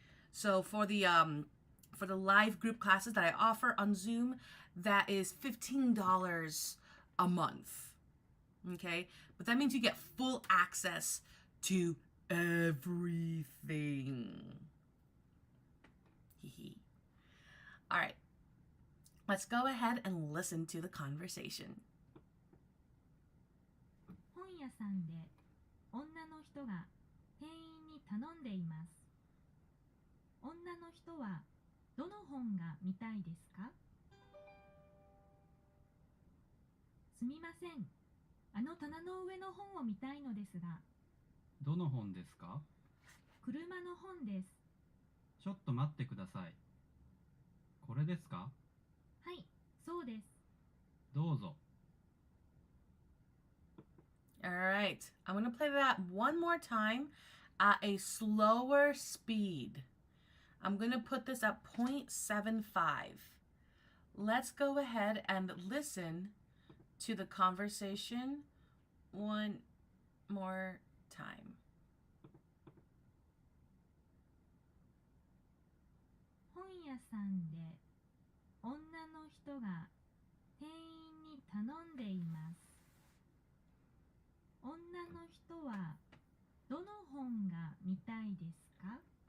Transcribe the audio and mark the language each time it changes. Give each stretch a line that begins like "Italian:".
English: So for the live group classes that I offer on Zoom, that is $15 a month. Okay? But that means you get full access to everything. All right. Let's go ahead and listen to the conversation.
Japanese: 本屋さんで女の人が店員に頼んでいます。女の人はどの本が見たいですか？すみません。あの棚の上の本を見たいのですが。どの本ですか？車の本です。ちょっと待ってください。これですか？はい、そうです。どうぞ。
English: All right. I'm going to play that one more time at a slower speed. I'm going to put this at 0.75. Let's go ahead and listen to the conversation one more time.
Japanese: 本屋さんで女の人が店員に頼んでいます。女の人はどの本が見たいですか？